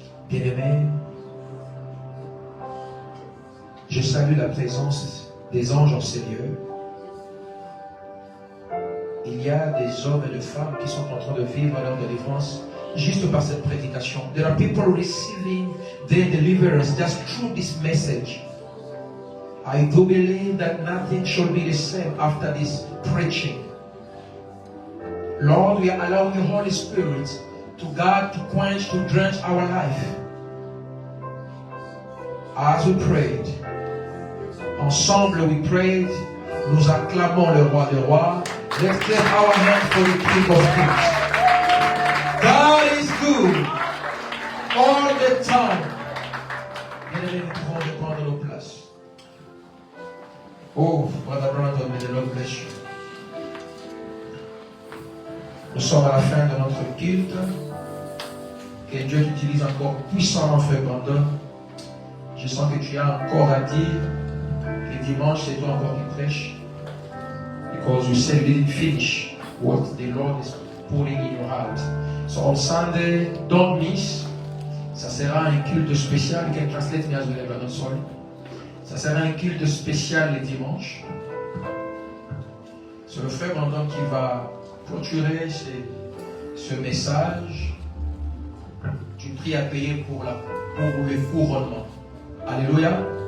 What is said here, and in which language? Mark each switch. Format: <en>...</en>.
<fr>Bien-aimé, je salue la présence des anges en ces lieux. Il y a des hommes et des femmes qui sont en train de vivre leur délivrance juste par cette prédication.</fr> <en>There are people receiving their deliverance just through this message. I do believe that nothing shall be the same after this preaching. Lord, we are allowing the Holy Spirit to guard, to quench, to drench our life. As we prayed,</en> <fr>ensemble</fr> <en>we prayed,</en> <fr>nous acclamons le roi des rois.</fr> <en>Let's clap our hands for the King of Kings. God is good all the time.</en> <fr>Bien-aimés, nous pouvons reprendre nos places.</fr> <en>Oh, Brother Brandon, may the Lord bless you.</en> <fr>Nous sommes à la fin de notre culte. Que Dieu t'utilise encore puissamment, frère Brandon. Je sens que tu as encore à dire. Le dimanche, c'est toi encore qui prêches.</fr> <en>Because you said you didn't finish what the Lord is putting in your heart. So on Sunday, don't miss.</en> <fr>Ça sera un culte spécial. Quel</fr> <en>translate me as Lebanon, sorry.</en> <fr>Ça sera un culte spécial les dimanches. C'est le frère Brandon qui va clôturer ce message. Tu pries à payer pour le couronnement. Alléluia.</fr>